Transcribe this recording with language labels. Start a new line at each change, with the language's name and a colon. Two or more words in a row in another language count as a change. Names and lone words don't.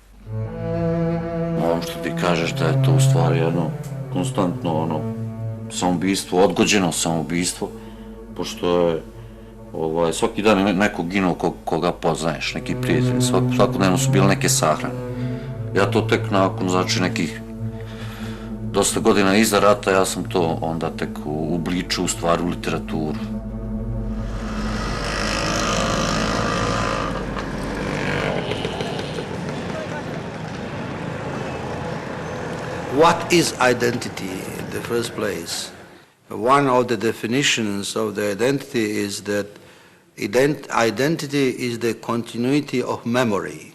Bosnian: Ovo što ti kažeš da je to u stvari jedno konstantno ono samoubistvo, odgođeno samoubistvo, pošto je svaki dan neko ginuo koga poznaješ, neki prijatelji, svakodnevno su bile neke sahrane. Ja to tek nakon, znači, nekih dosta godina iza rata, ja sam to onda tek uobličio u stvari u literaturu.
English: What is identity in the first place? One of the definitions of the identity is that identity is the continuity of memory.